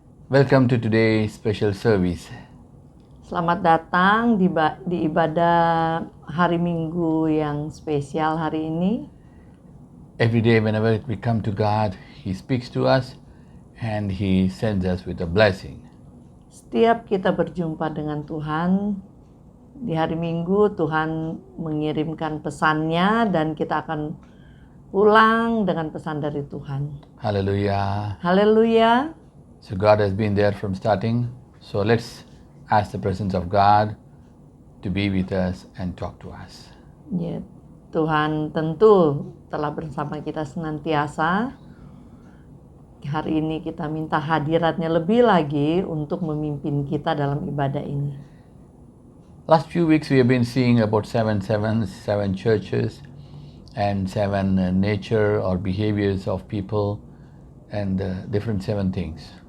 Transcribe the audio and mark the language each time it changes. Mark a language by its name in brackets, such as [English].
[English] Welcome to today's special service. [Indonesian] Selamat datang di ibadah hari Minggu yang spesial hari ini. [English] Every day whenever we come to God, He speaks to us and He sends us with a blessing. [Indonesian] Setiap kita berjumpa dengan Tuhan, di hari Minggu Tuhan mengirimkan pesannya dan kita akan pulang dengan pesan dari Tuhan. [English] Hallelujah. [Indonesian] Haleluya. [English] So God has been there from starting. So let's ask the presence of God to be with us and talk to us. [Indonesian] Ya, Tuhan tentu telah bersama kita senantiasa. Hari ini kita minta hadiratnya lebih lagi untuk memimpin kita dalam ibadah ini. [English] Last few weeks we have been seeing about seven churches and seven nature or behaviors of people and different 7 things.